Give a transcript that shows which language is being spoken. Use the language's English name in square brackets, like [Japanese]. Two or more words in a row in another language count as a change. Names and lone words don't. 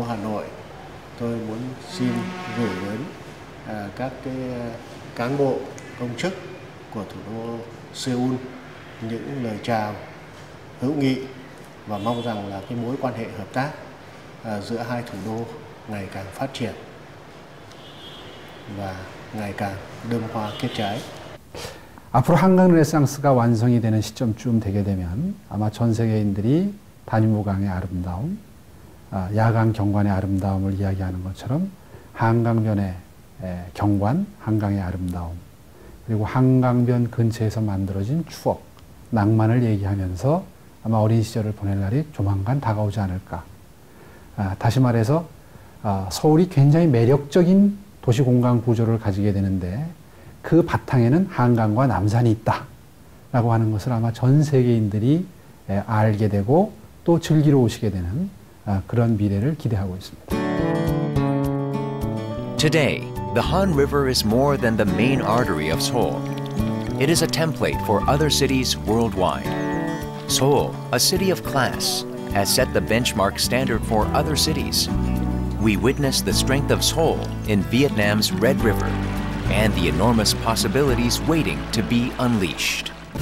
[Vietnamese] Hà Nội, tôi muốn xin gửi đến các cái cán bộ công chức của thủ đô Seoul những lời chào hữu nghị và mong rằng là cái mối quan hệ hợp tác giữa hai thủ đô ngày càng phát triển và ngày càng đơm hoa kết trái. [Korean] 앞으로 한강 르네상스가 완성이 되는 시점쯤 되게 되면 아마 전 세계인들이 단유무강의 아름다움, 야간 경관의 아름다움을 이야기하는 것처럼 한강변의 경관, 한강의 아름다움, 그리고 한강변 근처에서 만들어진 추억, 낭만을 얘기하면서 아마 어린 시절을 보낼 날이 조만간 다가오지 않을까. 다시 말해서 서울이 굉장히 매력적인 도시공간 구조를 가지게 되는데 그 바탕에는 한강과 남산이 있다라고 하는 것을 아마 전 세계인들이 알게 되고 또 즐기러 오시게 되는 그런 미래를 기대하고 있습니다. [English] Today, the Han River is more than the main artery of Seoul. It is a template for other cities worldwide. Seoul, a city of class, has set the benchmark standard for other cities. We witness the strength of Seoul in Vietnam's Red River and the enormous possibilities waiting to be unleashed.